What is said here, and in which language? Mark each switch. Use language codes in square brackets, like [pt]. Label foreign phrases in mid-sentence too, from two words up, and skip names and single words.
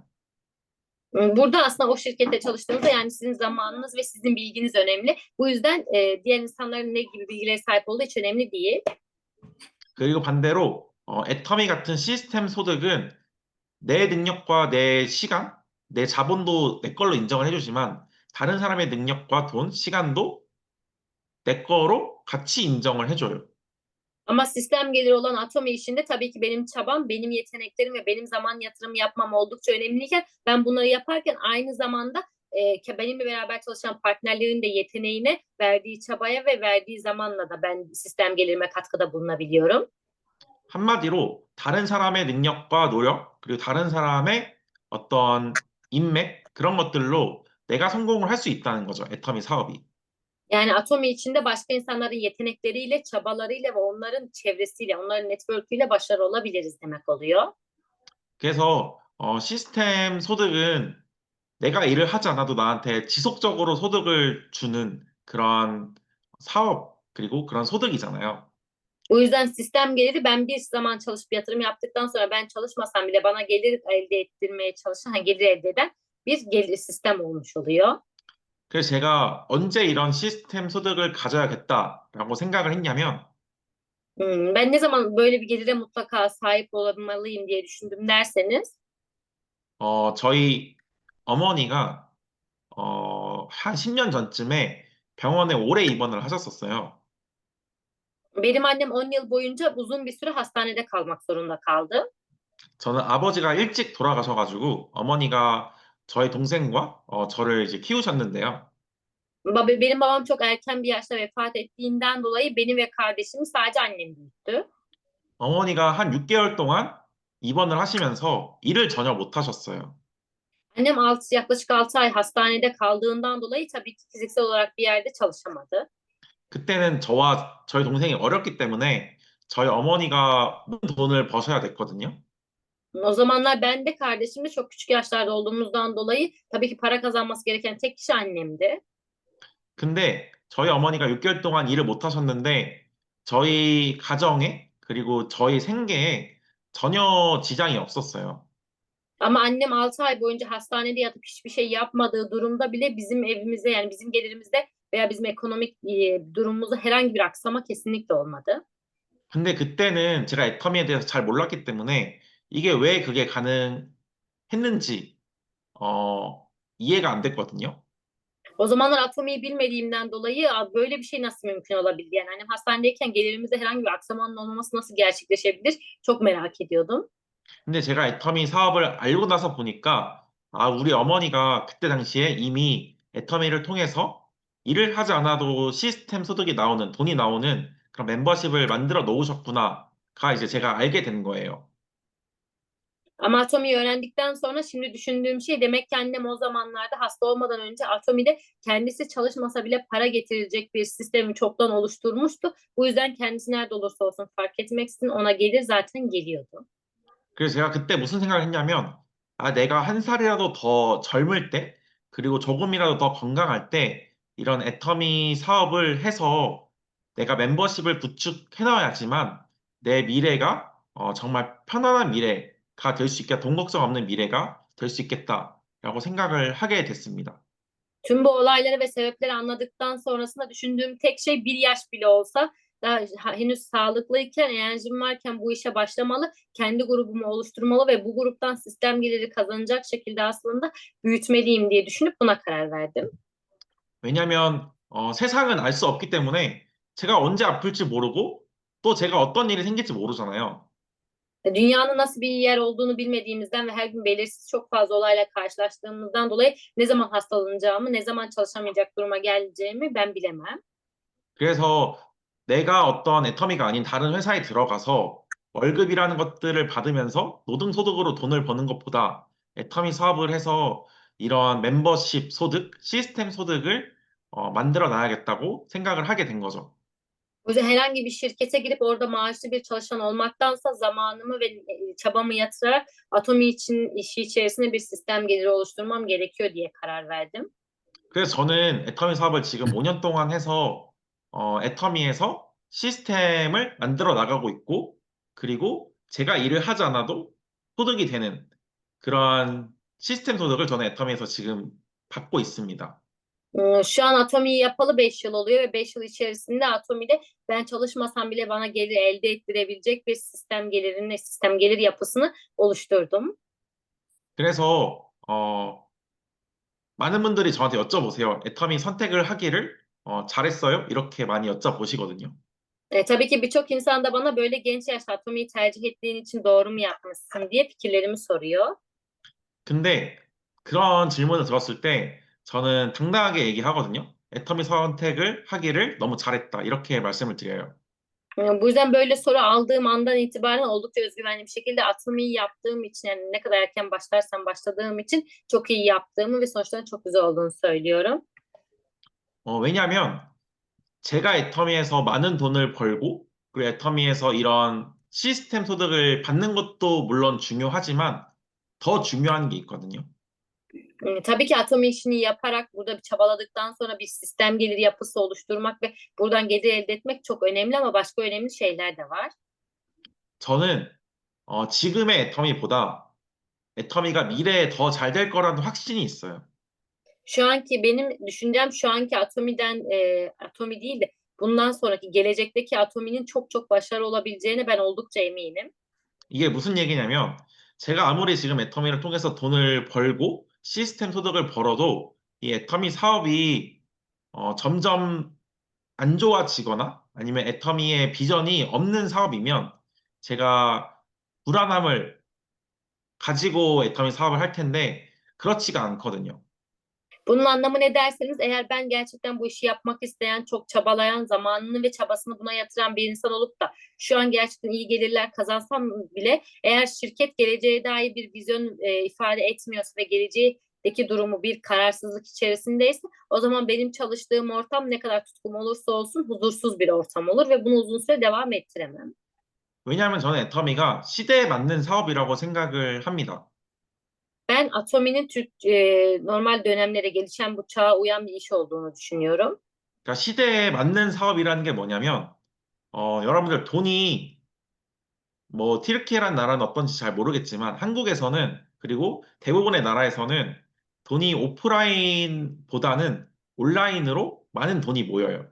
[tr] Burada aslında o şirkette çalıştığınızda yani sizin zamanınız ve sizin bilginiz önemli. Bu yüzden diğer insanların ne gibi bilgilere sahip olduğu hiç önemli değil. [ko] 그리고 반대로 애터미 같은 시스템 소득은 내 능력과 내 시간, 내 자본도 내 걸로 인정을 해주지만 다른 사람의 능력과 돈, 시간도 내 거로 같이 인정을 해줘요. [tr] Ama sistem geliri olan Atomi işinde tabii ki benim çabam, benim yeteneklerim ve benim zaman yatırımı yapmam oldukça önemliyken ben bunları yaparken aynı zamanda benimle beraber çalışan partnerlerin de yeteneğine, verdiği çabaya ve verdiği zamanla da ben sistem gelirime katkıda bulunabiliyorum. [ko] 한마디로 다른 사람의 능력과 노력, 그리고 다른 사람의 어떤 인맥, 그런 것들로 내가 성공을 할 수 있다는 거죠. 애터미 사업이. [tr] Yani Atomi içinde başka insanların yetenekleriyle, çabalarıyla ve onların çevresiyle, onların network'üyle başarılı olabiliriz demek oluyor. [ko] 그래서 시스템 소득은 내가 일을 하지 않아도 na한테 지속적으로 소득을 주는 그런 사업, 그리고 그런 소득이잖아요. [tr] O yüzden sistem geliri ben bir zaman çalışıp yatırım yaptıktan sonra ben çalışmasam bile bana gelir elde ettirmeye çalışan, gelir elde eden bir gelir sistem olmuş oluyor. [ko] 그래서 제가 언제 이런 시스템 소득을 가져야겠다라고 생각을 했냐면, [tr] Ben ne zaman böyle bir gelire mutlaka sahip olmalıyım diye düşündüm derseniz, [ko] 저희 어머니가 한 10년 전쯤에 병원에 오래 입원을 하셨었어요. [tr] benim annem 10 yıl boyunca uzun bir süre hastanede kalmak zorunda kaldı. [ko] 저는 아버지가 일찍 돌아가셔가지고 어머니가 저희 동생과 저를 이제 키우셨는데요. [tr] Benim babam çok erken bir yaşta vefat ettiğinden dolayı beni ve kardeşimi sadece annem büyüttü. [ko] 어머니가 한 6개월 동안 입원을 하시면서 일을 전혀 못 하셨어요. [tr] Annem yaklaşık 6 ay hastanede kaldığından dolayı tabii ki fiziksel olarak bir yerde çalışamadı. [ko] 그때는 저와 저희 동생이 어렸기 때문에 저희 어머니가 모든 돈을 버셔야 됐거든요. [tr] O zamanlar ben de kardeşim de çok küçük yaşlarda olduğumuzdan dolayı tabii ki para kazanması gereken tek kişi annemdi. [ko] 근데 저희 어머니가 6개월 동안 일을 못 하셨는데 저희 가정에 그리고 저희 생계에 전혀 지장이 없었어요. [tr] Ama annem 6 ay boyunca hastanede yatıp hiçbir şey yapmadığı durumda bile bizim evimize yani bizim gelirimizde veya bizim ekonomik durumumuzda herhangi bir aksama kesinlikle olmadı. [ko] 근데 그때는 제가 애터미에 대해서 잘 몰랐기 때문에 이게 왜 그게 가능했는지 이해가 안 됐거든요. [tr] O zamanlar atomiyi bilmediğimden dolayı böyle bir şey nasıl mümkün olabilir? Yani annem hastanedeyken gelirimizde herhangi bir aksamanın olmaması nasıl gerçekleşebilir? Çok merak ediyordum. [ko] 근데 제가 애터미 사업을 알고 나서 보니까 우리 어머니가 그때 당시에 이미 애터미를 통해서 일을 하지 않아도 시스템 소득이 나오는, 돈이 나오는 그런 멤버십을 만들어 놓으셨구나가 이제 제가 알게 된 거예요. [tr] Ama atomiyi öğrendikten sonra şimdi düşündüğüm şey demek ki annem o zamanlarda hasta olmadan önce atomide kendisi çalışmasa bile para getirecek bir sistemi çoktan oluşturmuştu. Bu yüzden kendisi nerede olursa olsun fark etmeksizin ona gelir zaten geliyordu. [ko] 그래서 제가 그때 무슨 생각을 했냐면, 내가 한 살이라도 더 젊을 때, 그리고 조금이라도 더 건강할 때, 이런 애터미 사업을 해서 내가 멤버십을 구축해 놔야지만 내 미래가 정말 편안한 미래가 될 수 있겠다, 돈 걱정 없는 미래가 될 수 있겠다라고 생각을 하게 됐습니다. [tr] Tüm bu olayları ve sebepleri anladıktan sonrasında düşündüğüm tek şey bir yaş bile olsa daha henüz sağlıklıyken, enerjim varken bu işe başlamalı, kendi grubumu oluşturmalı ve bu gruptan sistem geliri kazanacak şekilde aslında büyütmeliyim diye düşünüp buna karar verdim. [ko] 왜냐면 세상은 알 수 없기 때문에 제가 언제 아플지 모르고 또 제가 어떤 일이 생길지 모르잖아요. [tr] Dünyanın nasıl bir yer olduğunu bilmediğimizden ve her gün belirsiz çok fazla olayla karşılaştığımızdan dolayı ne zaman hastalanacağımı, ne zaman çalışamayacak duruma geleceğimi ben bilemem. [ko] 그래서 내가 어떤 애터미가 아닌 다른 회사에 들어가서 월급이라는 것들을 받으면서 노동소득으로 돈을 버는 것보다 애터미 사업을 해서 이런 멤버십 sodık, 시스템 소득을 만들어 놔야겠다고 생각을 하게 된 거죠. [tr] O yüzden herhangi bir şirkete girip orada maaşlı bir çalışan olmaktansa zamanımı ve çabamı yatırarak Atomi için işi içerisinde bir sistem geliri oluşturmam gerekiyor diye karar verdim. [ko] 그래서 저는 애터미 사업을 지금 5년 동안 해서 애터미에서 시스템을 만들어 나가고 있고, 그리고 제가 일을 하지 않아도 소득이 되는 그러한 시스템 소득을 저는 애터미에서 지금 받고 있습니다. [tr] Şu an Atomi'yi yapalı 5 yıl oluyor ve 5 yıl içerisinde Atomi'de ben çalışmasam bile bana gelir elde ettirebilecek bir sistem gelir yapısını oluşturdum. [ko] 그래서 많은 분들이 저한테 여쭤보세요. 애터미 선택을 하기를 잘했어요? 이렇게 많이 여쭤보시거든요. [tr] Tabii ki birçok insan da bana böyle genç yaşta Atomi'yi tercih ettiğin için doğru mu yapmışsın diye fikirlerimi soruyor. [ko] 근데 그런 질문을 들었을 때 저는 당당하게 얘기하거든요. 애터미 선택을 하기를 너무 잘했다. 이렇게 말씀을 드려요. [tr] Bu yüzden böyle soru aldığım andan itibaren oldukça özgüvenli bir şekilde Atomi'yi yaptığım için, yani ne kadar erken başlarsam başladığım için çok iyi yaptığımı ve sonuçların çok güzel olduğunu söylüyorum. [ko] 왜냐하면 제가 애터미에서 많은 돈을 벌고 그리고 애터미에서 이런 시스템 소득을 받는 것도 물론 중요하지만 더 중요한 게 있거든요. [tr] Tabii ki Atomi işini yaparak burada bir çabaladıktan sonra bir sistem geliri yapısı oluşturmak ve buradan gelir elde etmek çok önemli ama başka önemli şeyler de var. [ko] 저는 지금의 애터미보다 애터미가 미래에 더 잘 될 거라는 확신이 있어요. [tr] Benim düşüncem şu anki Atomi değil de bundan sonraki gelecekteki Atomi'nin çok çok başarılı olabileceğine ben oldukça eminim. [ko] 이게 무슨 얘기냐면 제가 아무리 지금 애터미를 통해서 돈을 벌고 시스템 소득을 벌어도 이 애터미 사업이 점점 안 좋아지거나 아니면 애터미의 비전이 없는 sa업이면 제가 불안함을 가지고 애터미 사업을 할 텐데 그렇지가 않거든요. [tr] Bunun anlamı ne derseniz, eğer ben gerçekten bu işi yapmak isteyen, çok çabalayan, zamanını ve çabasını buna yatıran bir insan olup da şu an gerçekten iyi gelirler kazansam bile, eğer şirket geleceğe dair bir vizyon ifade etmiyorsa ve geleceğdeki durumu bir kararsızlık içerisindeyse, o zaman benim çalıştığım ortam ne kadar tutkum olursa olsun huzursuz bir ortam olur ve bunu uzun süre devam ettiremem. [ko] 왜냐하면 저는 애터미가 시대에 맞는 사업이라고 생각을 합니다. [tr] Ben Atomi'nin normal dönemlere, gelişen bu çağa uyan bir iş olduğunu düşünüyorum. [ko] 그러니까 시대에 맞는 사업이라는 게 뭐냐면 여러분들 돈이 뭐 튀르키예라는 나라는 어떤지 잘 moru겠지만 한국에서는 그리고 대부분의 na라에서는 돈이 오프라인보다는 온라인으로 많은 돈이 모여요.